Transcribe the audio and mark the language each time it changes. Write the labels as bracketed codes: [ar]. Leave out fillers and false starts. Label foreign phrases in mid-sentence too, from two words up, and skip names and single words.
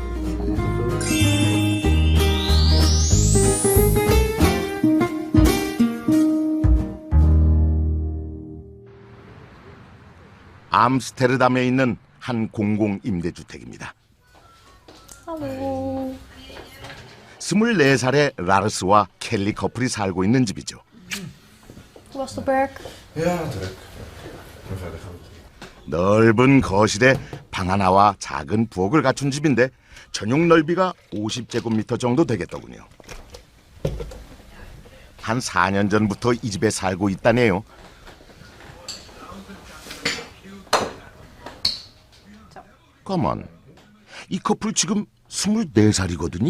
[ko] 암스테르담에 있는 한 공공 임대주택입니다. 24살의 라르스와 켈리 커플이 살고 있는 집이죠. [nl] Was de berg? Ja, druk. En verder gaan we. [ko] 넓은 거실에 방 하나와 작은 부엌을 갖춘 집인데 전용 넓이가 50제곱미터 정도 되겠더군요. 한 4년 전부터 이 집에 살고 있다네요. 가만, 이 커플 지금 24살이거든요.